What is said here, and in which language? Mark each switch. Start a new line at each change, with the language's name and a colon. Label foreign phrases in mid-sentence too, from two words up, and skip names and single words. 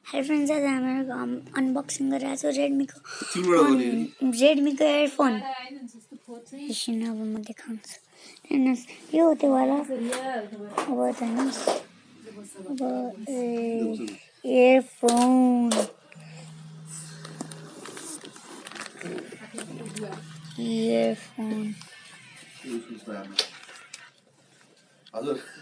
English: hello friends,
Hindi: आज हमारे अनबॉक्सिंग कर रहा है रेडमी को एयरफोन
Nepali: एकछिन अब म देखाउँछु हेर्नुहोस् यो हो त्यो वाला अब त हेर्नुहोस् अब एयरफोन हजुर